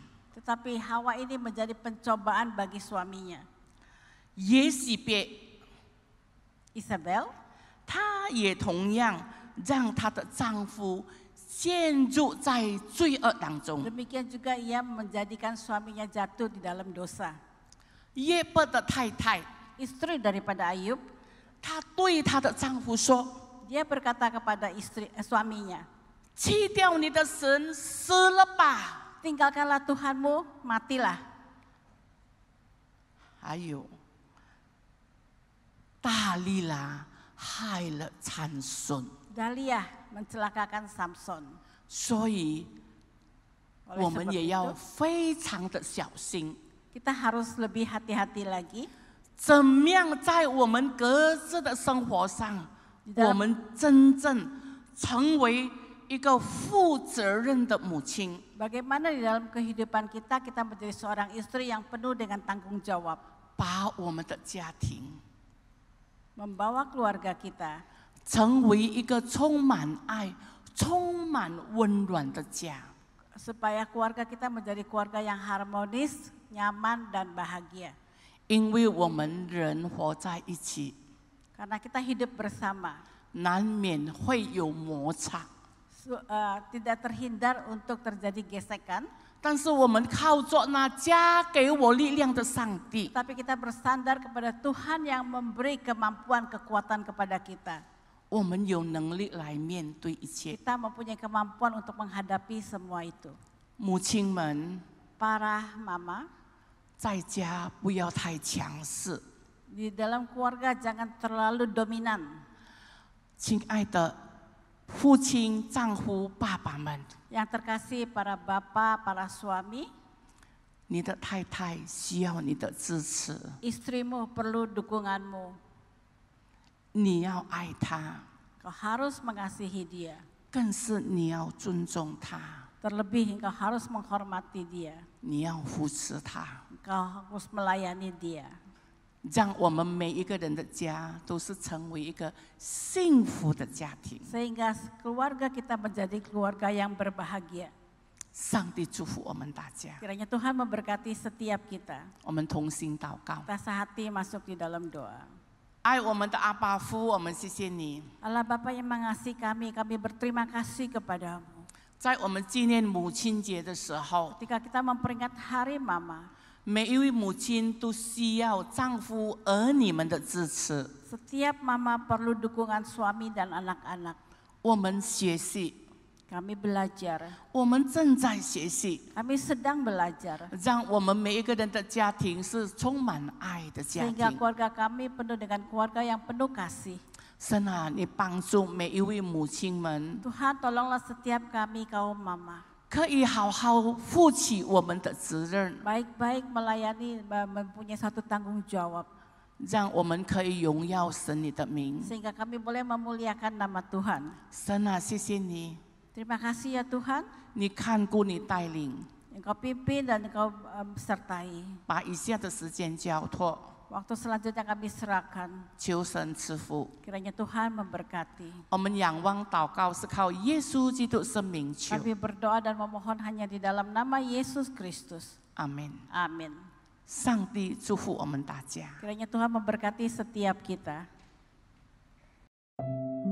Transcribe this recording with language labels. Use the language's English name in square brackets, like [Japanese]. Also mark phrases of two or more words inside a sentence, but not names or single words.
[Indonesian] Tetapi Hawa ini menjadi pencobaan bagi suaminya. [Chinese] 耶洗别， [Indonesian] Isabel, [Chinese] 她也同样让她的丈夫陷入在罪恶当中。 [Indonesian] demikian juga ia menjadikan suaminya jatuh di dalam dosa. [Chinese] 耶伯的太太， [Indonesian] Istri daripada Ayub, [Chinese] 她对她的丈夫说 [Indonesian] dia berkata kepada suaminya, [Chinese] 弃掉你的神，死了吧。 [Indonesian] tinggalkanlah Tuhanmu, matilah. [Chinese] 还有，大利拉害了参孙， [Indonesian] Daliah mencelakakan Samson. [Chinese] 所以 [Indonesian] Oleh [Chinese] 我们 [Indonesian] sebab [Chinese] 也要 [Indonesian] itu, [Chinese] 非常的小心， [Indonesian] kita harus lebih hati-hati lagi [Chinese] 怎么样在我们各自的生活上， [Indonesian] di [Chinese] 我 [Indonesian] dalam, [Chinese] 们真正成为一个负责任的母亲， [Indonesian] bagaimana di dalam kehidupan kita menjadi seorang istri yang penuh dengan tanggung jawab, [Chinese] 把我们的家庭 [Indonesian] membawa keluarga kita [Chinese] 成为一个充满爱、充满温暖的家。 [Indonesian] supaya keluarga kita menjadi keluarga yang harmonis, nyaman dan bahagia. [Chinese] 因为我们人活在一起， [Indonesian] Karena kita hidup bersama, [Chinese] 难免会有摩擦。 [Indonesian] tidak terhindar untuk terjadi gesekan. [Chinese] 但是我们靠着那加给我力量的上帝， [Indonesian] Tapi kita bersandar kepada Tuhan yang memberi kemampuan, kekuatan kepada kita. [Chinese] 我们有能力来面对一切。 [Indonesian] Kita mempunyai kemampuan untuk menghadapi semua itu. [Chinese] 母亲们 [Indonesian] Para mama, [Chinese] 在家不要太强势， [Indonesian] di dalam keluarga jangan terlalu dominan. [Chinese] 亲爱的父亲、丈夫、爸爸们， [Indonesian] Yang terkasih para bapak, para suami, [Chinese] 你的太太需要你的支持， [Indonesian] istrimu perlu dukunganmu. [Chinese] 你要爱她， [Indonesian] Kau harus mengasihi dia. [Chinese] 更是你要尊重她， [Indonesian] Terlebih engkau harus menghormati dia. [Chinese] 你要扶持她， [Indonesian] Engkau harus melayani dia. [Chinese] 让我们每一个人的家都是成为一个幸福的家庭。 [Indonesian] Sehingga keluarga kita menjadi keluarga yang berbahagia. [Chinese] 上帝祝福我们大家， [Indonesian] Kiranya Tuhan memberkati setiap kita. [Chinese] 我们同心祷告。 [Indonesian] Kita sehati masuk di dalam doa. [Chinese] 爱我们的阿爸父，我们谢谢你， [Indonesian] Allah Bapa yang mengasihi kami berterima kasih kepadamu. [Chinese] 在我们纪念母亲节的时候， [Indonesian] Ketika kita memperingat Hari Mama, [Chinese] 每一位母亲都需要丈夫儿女们的支持。 [Indonesian] setiap mama perlu dukungan suami dan anak-anak. [Chinese] 我们学习， [Indonesian] Kami belajar, [Chinese] 我们正在学习， [Indonesian] kami sedang belajar. [Chinese] 让我们每一个人的家庭是充满爱的家 [Indonesian] Sehingga [Chinese] 庭。 [Indonesian] keluarga kami penuh dengan keluarga yang penuh kasih. [Chinese] 神啊，你帮助每一位母亲们， [Indonesian] Tuhan tolonglah setiap kami kaum mama. [Chinese] 可以好好负起我们的责任， [Indonesian] Baik-baik melayani, mempunyai satu tanggung jawab. [Chinese] 让我们可以荣耀神你的名。 [Indonesian] sehingga kami boleh memuliakan nama Tuhan. [Chinese] 神啊，谢谢你， [Indonesian] Terima kasih ya Tuhan, [Chinese] 你看顾你带领， [Indonesian] Engkau pimpin dan Engkau sertai. [Chinese] 把以下的时间交托， [Indonesian] Waktu selanjutnya kami serahkan. [Chinese] 求神赐福。 [Indonesian] Kiranya Tuhan memberkati. [Chinese] 我们仰望祷告是靠耶稣基督生命求， [Indonesian] Kami berdoa dan memohon hanya di dalam nama Yesus Kristus. [Chinese] 阿门。 [Indonesian] Amin. [Chinese] 上帝祝福我们大家。 [Indonesian] Kiranya Tuhan memberkati setiap kita.